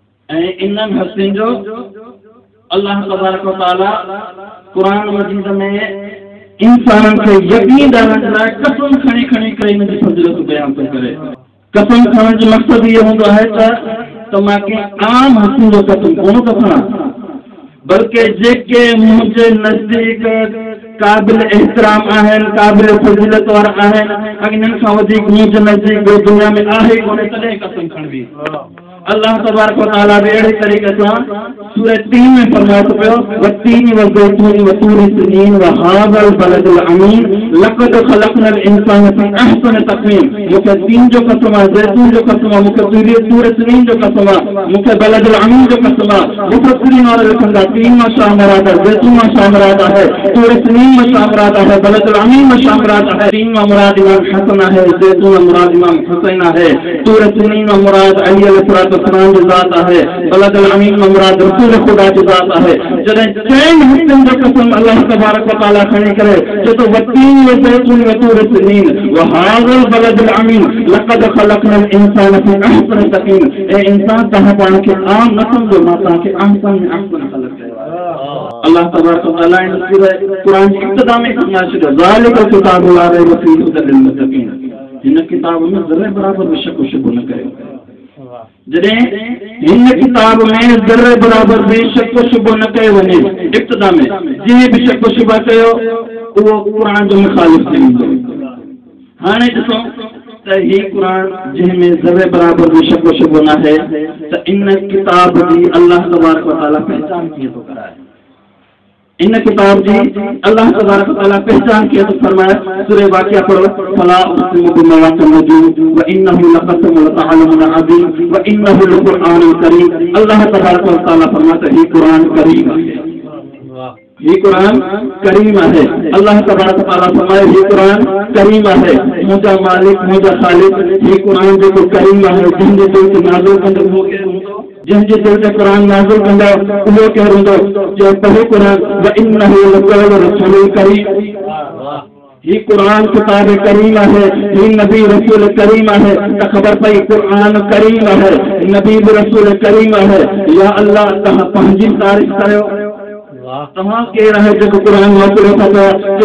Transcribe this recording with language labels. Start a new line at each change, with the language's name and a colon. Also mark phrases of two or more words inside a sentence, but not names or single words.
Sindhi: इन्हनि हस्तियुनि जो अल्लाह तबारक व तआला कुरान मजीद में इंसान खे यकीन ॾियारण लाइ कसम खणी खणी करे इन जी फज़ीलत बयान थो करे। कसम खणण जो मक़सद इहो हूंदो आहे त मां कंहिं आम हस्तियुनि जो कसम कोन थो खणां, बल्कि जेके मुंहिंजे नज़दीक काबिल एहतराम आहिनि, काबिल फज़ीलत वारा आहिनि, इन्हनि खां वधीक मुंहिंजे नज़दीक दुनिया में आहे कोन्हे, तॾहिं कसम खणबी। अल्लाह तबारक व तआला बि अहिड़े तरीक़े सां सूरह 3 में फरमाए थो पियो
Arabic: والتين والزيتون وطور سينين وهذا البلد الأمين لقد خلقنا الإنسان في أحسن تقويم.
Sindhi: मूंखे तीन जो कसम आहे, ज़ैतून जो कसम आहे, मूंखे सूरह सीनीन जो कसम आहे, मूंखे बलदिल अमीन जो कसम आहे। मुफ़स्सिरीन वारा लिखंदा तीन मां छा मुराद आहे, ज़ैतून मां छा मुराद आहे, सूरह सीनीन मां छा मुराद आहे, बलदिल अमीन मां छा मुराद आहे। तीन मां मुराद इमाम हसन आहे, ज़ैतून मां मुराद इमाम हुसैन आहे, सूरह सीनीन मां मुराद अली अलैहिस्सलाम जो ज़ात आहे, बलदिल अमीन मां मुराद रसूल खुदा जो ज़ात आहे। जॾहिं चइनि हिस्सनि जो कसम अल्लाह तबारक व तआला खणी करे चए थो
Arabic: والتين والزيتون وطور سينين وهذا البلد الأمين لقد خلقنا الإنسان في أحسن تقويم.
Sindhi: ए इंसान तव्हां पाण खे आम न सम्झो, मां तव्हांखे अहसन में अहसन ख़लक़ कयो आहे। अल्लाह तबारक व तआला इन क़ुरान जी इब्तिदा में फरमाए छॾियो
Arabic: ذلك الكتاب لا ريب فيه هدى للمتقين.
Sindhi: हिन किताब में ज़रे बराबर बि शक शुबो न कयो। जॾहिं हिन किताब में ज़रे बराबर भी शक शुबो न कयो वञे, इब्तिदा में जंहिं बि शक शुबा कयो उहो क़ुरान जो मुखालिफ़ थी वेंदो। हाणे ॾिसो त हीउ क़ुरान जंहिंमें ज़रे बराबर भी शक शुबो न आहे त इन किताब जी अल्लाह तबारक व तआला पहचान कीअं थो कराए। इन किताब जी अल्लाह तबारक व तआला पहचान कीअं थो फरमाए। सूरह वाक़िया पढ़ो
Arabic: فلا أقسم بمواقع النجوم وإنه لقسم تعلمون عظيم وإنه لقرآن كريم.
Urdu: اللہ تبارک و تعالیٰ فرماتا ہے قرآن کریم ہے، یہ قرآن کریم ہے. اللہ تبارک و تعالیٰ فرمائے یہ قرآن کریم ہے. مجھا مالک مجھا خالق یہ قرآن جو کریم ہے,
Sindhi: जंहिंजे दिल ते नाज़िल कंदो हो के जंहिंजे दिल ते कुरान नाज़िल कंदा उहो केरु हूंदो जो पढ़े कुरान
Arabic: وإنه لقول رسول كريم.
Urdu: یہ قرآن کتاب کریم ہے، یہ نبی رسول کریم ہے.
Sindhi: तो खबर पई
Urdu: قرآن کریم ہے، نبی رسول کریم ہے.
Sindhi: या अल्लाह तव्हां पंहिंजी तारीफ़ कयो। तव्हां केरु आहे जेको क़ुरान मोकिलियो था पिया।